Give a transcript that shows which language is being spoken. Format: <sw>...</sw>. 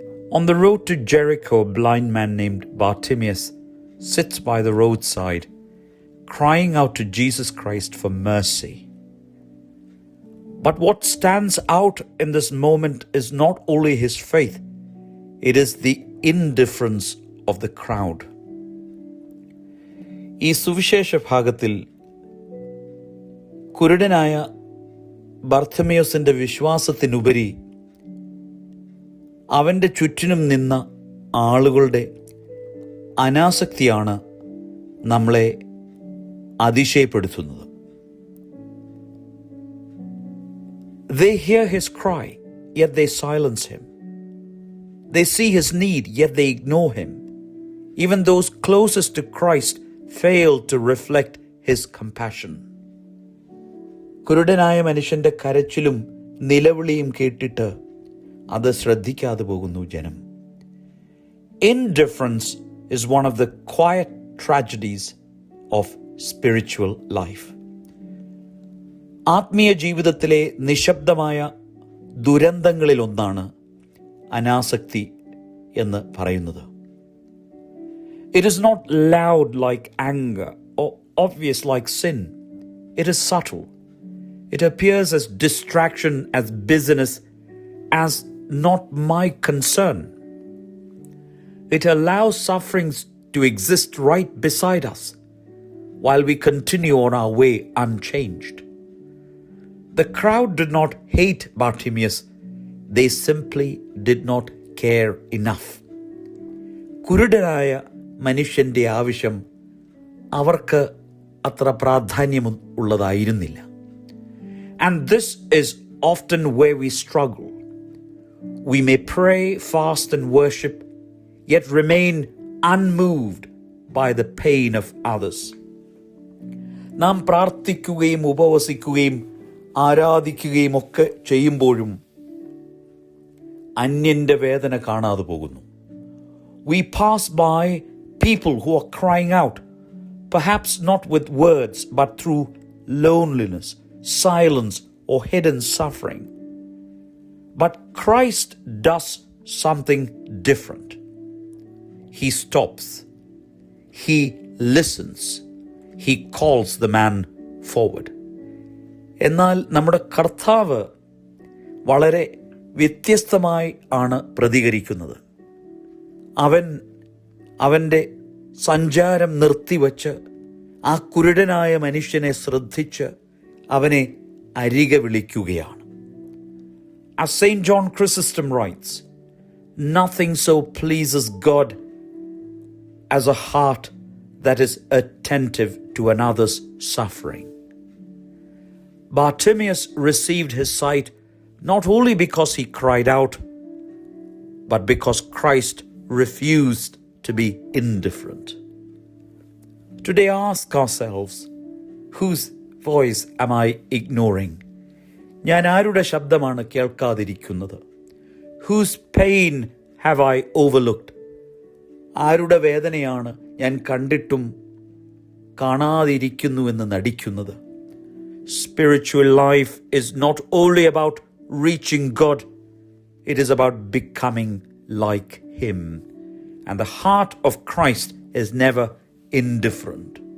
<en>On the road to Jericho, a blind man named Bartimaeus sits by the roadside, crying out to Jesus Christ for mercy. But what stands out in this moment is not only his faith, it is the indifference of the crowd.</en> <ml>ഈ സുവിശേഷ ഭാഗത്തിൽ കുരുടനായ ബർത്തിമേയുസിന്റെ വിശ്വാസത്തിനുപരി അവൻ്റെ ചുറ്റിനും നിന്ന ആളുകളുടെ അനാസക്തിയാണ് നമ്മളെ അതിശയപ്പെടുത്തുന്നത്.</ml> <en>They hear his cry, yet they silence him. They see his need, yet they ignore him. Even those closest to Christ fail to reflect his compassion.</en> <ml>കുരുടനായ മനുഷ്യന്റെ കരച്ചിലും നിലവിളിയും കേട്ടിട്ട് അത് ശ്രദ്ധിക്കാതെ പോകുന്നു ജനം.</ml> <en>Indifference is one of the quiet tragedies of spiritual life.</en> <ml>ആത്മീയ ജീവിതത്തിലെ നിശബ്ദമായ ദുരന്തങ്ങളിലൊന്നാണ് അനാസക്തി എന്ന് പറയുന്നത്.</ml> <en>It is not loud like anger or obvious like sin. It is subtle. It appears as distraction, as busyness, as not my concern. It allows sufferings to exist right beside us while we continue on our way unchanged. The crowd did not hate Bartimaeus. They simply did not care enough.</en> <ml>കുരുടനായ മനുഷ്യന്റെ ആവശ്യം അവർക്ക് അത്ര പ്രാധാന്യം ഉള്ളതായിരുന്നില്ല.</ml> <en>And this is often where we struggle. We may pray, fast and worship, yet remain unmoved by the pain of others.</en> <ml>നാം പ്രാർത്ഥിക്കുകയും ഉപവസിക്കുകയും ആരാധിക്കുകയും ഒക്കെ ചെയ്യുമ്പോഴും അന്യന്റെ വേദന കാണാതെ പോകുന്നു.</ml> <en>We pass by people who are crying out, perhaps not with words, but through loneliness, silence, or hidden suffering. But Christ does something different. He stops. He listens. He calls the man forward.</en> <ml>എന്നാൽ നമ്മുടെ കർത്താവ് വളരെ വ്യത്യസ്തമായി ആണ് പ്രതികരിക്കുന്നത്. അവൻ്റെ സഞ്ചാരം നിർത്തിവച്ച് ആ കുരുടനായ മനുഷ്യനെ ശ്രദ്ധിച്ച് അവനെ അരികെ വിളിക്കുകയാണ്.</ml> <en>As St. John Chrysostom writes, "Nothing so pleases God as a heart that is attentive to another's suffering." Bartimaeus received his sight not only because he cried out, but because Christ refused to be indifferent. Today ask ourselves, whose voice am I ignoring?</en> <ml>ഞാൻ ആരുടെ ശബ്ദമാണ് കേൾക്കാതിരിക്കുന്നത്?</ml> <en>Whose pain have I overlooked?</en> <ml>ആരുടെ വേദനയാണ് ഞാൻ കണ്ടിട്ടും കാണാതിരിക്കുന്നുവെന്ന് നടിക്കുന്നത്?</ml> <en>Spiritual life is not only about reaching God, it is about becoming like Him. And the heart of Christ is never indifferent.</en>